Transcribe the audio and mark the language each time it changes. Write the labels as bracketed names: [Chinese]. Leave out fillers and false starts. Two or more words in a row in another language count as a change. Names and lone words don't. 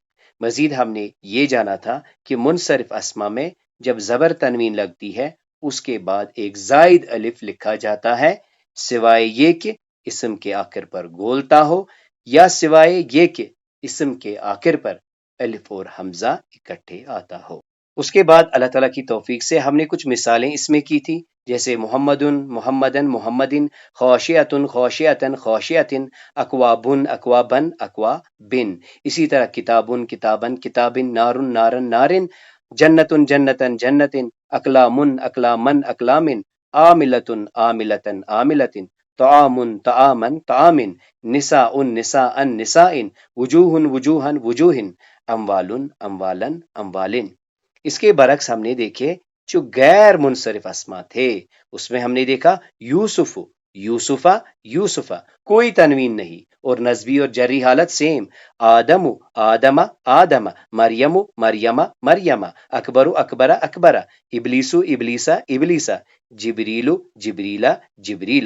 [Urdu] مزید ہم نے یہ جانا تھا کہ منصرف اسما میں جب زبر تنوین لگتی ہے اس کے بعد ایک زائد الف لکھا جاتا ہے، سوائے یہ کہ اسم کے آخر پر گولتا ہو، یا سوائے یہ کہ اسم کے آخر پر الف اور حمزہ اکٹھے آتا ہو۔ اس کے بعد اللہ تعالیٰ کی توفیق سے ہم نے کچھ مثالیں اس میں کی تھی، جیسے [Arabic] محمدن محمدن محمدن، خاشعتن خاشعتن خاشعتن، اکوابن اکوابن اکوابن، [Urdu] اسی طرح [Arabic] کتابن کتابن کتابن، نارن نارن نارن، جنتن جنتن جنتن، اقلامن اقلامن اقلامن، عاملتن عاملتن عاملتن، طعامن طعامن طعامن، نساء نساء نساء، وجوہ وجوہن وجوہن، اموالن اموالن اموالن۔ [Urdu] اس کے برعکس ہم نے دیکھے جو غیر منصرف اسما تھے، اس میں ہم نے دیکھا [Arabic] یوسف یوسفا یوسفا، [Urdu] کوئی تنوین نہیں، اور نسبی اور جری حالت سیم، [Arabic] آدم آدم آدم، مریم مریم مریم، اکبر اکبر اکبر، ابلیس ابلیسا ابلیسا، جبریل جبریلا جبریلا۔